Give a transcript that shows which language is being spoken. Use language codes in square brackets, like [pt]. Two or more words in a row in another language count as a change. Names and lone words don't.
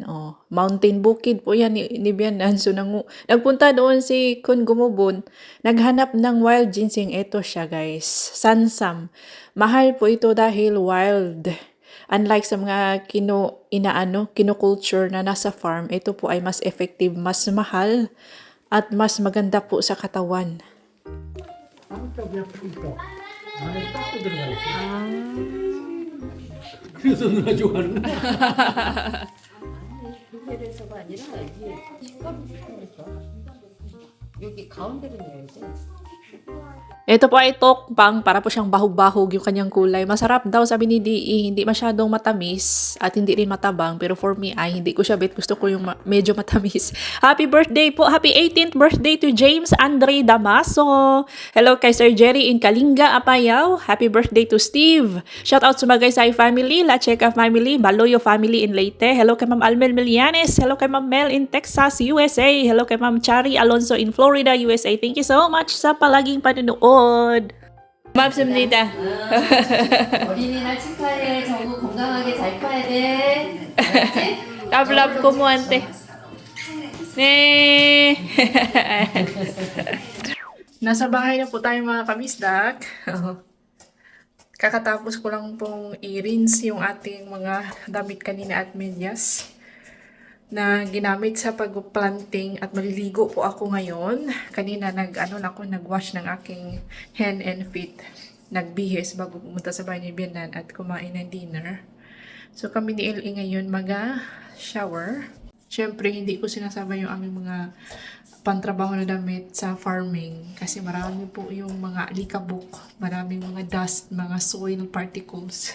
[tl] Oh, mountain bukid po yan ni Bianan. So nagpunta doon si Kun Gumubo, naghanap ng [en] wild ginseng. [tl] Ito siya guys, sansam. Mahal po ito dahil wild. Unlike sa mga kino-culture na nasa farm, ito po ay mas effective, mas mahal. at mas maganda po sa katawan. [ko] 한쪽 옆에 있어. 안에 딱 들어가 있어. 그래서 누나 좋아하는 거야. 비닐에서가 아니라 이게 식감이 좋다니까. 여기 가운데를 넣어야지. [tl] Ito po ay tokbang, para po siyang bahog-bahog yung kanyang kulay. Masarap daw sabi ni Dee, hindi masyadong matamis at hindi rin matabang. Pero for me ay hindi ko siya bet. Gusto ko yung medyo matamis. [en] Happy birthday [tl] po! [en] Happy 18th birthday to James Andre Damaso! [tl] Hello kay Sir Jerry in Kalinga, Apayao. [en] Happy birthday to Steve! Shout out [tl] sa Magaysay family, La Checa family, Baloyo family in Leyte. Hello kay Ma'am Almel Milianes. Hello kay Ma'am Mel in Texas, USA. Hello kay Ma'am Chari Alonso in Florida, USA. [en] Thank you so much [tl] sa palaging panonood. [ko] 고맙습니다. 어린이날 축하해. 정우 건강하게 잘 커야 돼. 알았지? [tl] Love ko mo, ante. Ne. Nasa bahay na po tayo mga kabisdak. Kakatapos ko lang pong i-rinse yung ating mga damit kanina at medyas na ginamit sa pag-planting at maliligo po ako ngayon. Kanina nag-wash ng aking [en] hand and feet. [tl] Nagbihis bago pumunta sa bahay ni Bianan at kumain ng dinner. So kami ni LA ngayon mag-shower. Siyempre hindi ko sinasabay yung aming mga pantrabaho na damit sa farming kasi marami po yung mga alikabok, maraming mga dust, mga [en] soil particles.